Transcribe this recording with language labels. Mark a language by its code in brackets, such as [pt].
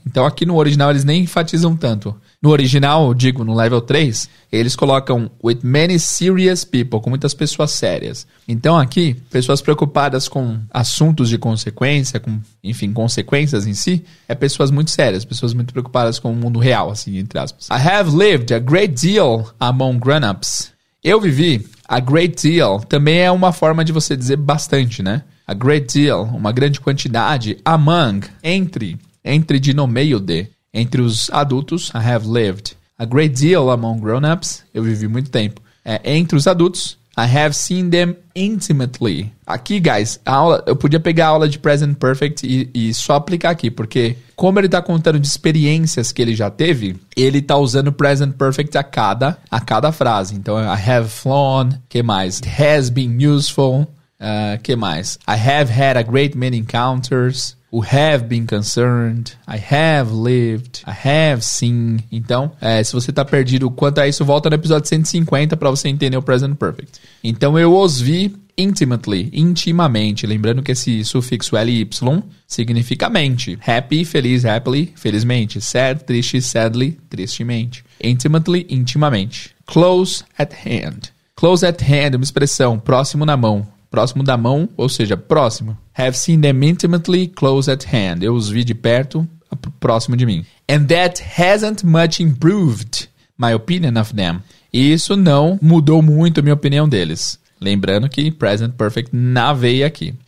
[pt] Então aqui no original eles nem enfatizam tanto. No original, eu digo, no level 3, eles colocam [en] with many serious people, [pt] com muitas pessoas sérias. Então aqui, pessoas preocupadas com assuntos de consequência, com, enfim, consequências em si, é pessoas muito sérias, pessoas muito preocupadas com o mundo real, assim, entre aspas. [en] I have lived a great deal among grown-ups. [pt] Eu vivi a great deal, também é uma forma de você dizer bastante, né? A great deal, uma grande quantidade, among, entre de no meio de, entre os adultos, [en] I have lived. A great deal among grown-ups, [pt] eu vivi muito tempo. Entre os adultos, [en] I have seen them intimately. [pt] Aqui, guys, eu podia pegar a aula de Present Perfect e só aplicar aqui, porque como ele está contando de experiências que ele já teve, ele está usando Present Perfect a cada frase. Então, [en] I have flown, [pt] que mais? [en] It has been useful, [pt] que mais? [en] I have had a great many encounters, who have been concerned, I have lived, I have seen. [pt] Então, se você está perdido quanto a isso, volta no episódio 150 para você entender o Present Perfect. Então, eu os vi intimately, intimamente. Lembrando que esse sufixo ly significa mente. Happy, feliz, happily, felizmente. Sad, triste, sadly, tristemente. [en] Intimately, intimamente. Close at hand. [pt] Close at hand é uma expressão, próximo na mão. Próximo da mão, ou seja, próximo. [en] Have seen them intimately close at hand. [pt] Eu os vi de perto, próximo de mim. [en] And that hasn't much improved my opinion of them. [pt] E isso não mudou muito a minha opinião deles. Lembrando que Present Perfect na veia aqui.